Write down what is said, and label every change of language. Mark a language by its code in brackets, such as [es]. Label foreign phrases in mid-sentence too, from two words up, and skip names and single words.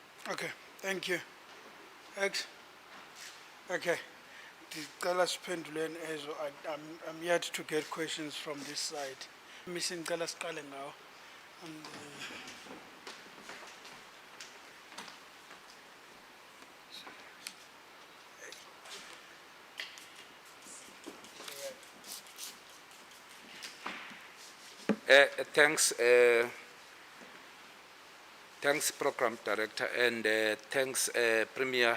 [en] Okay, thank you. X. Okay. [xh] Ndicela siphenduleni ezo. [en] I'm yet to get questions from this side. [xh] Missing ndicela siqale ngawo. [en] And, Thanks, thanks, Program Director, and thanks, Premier.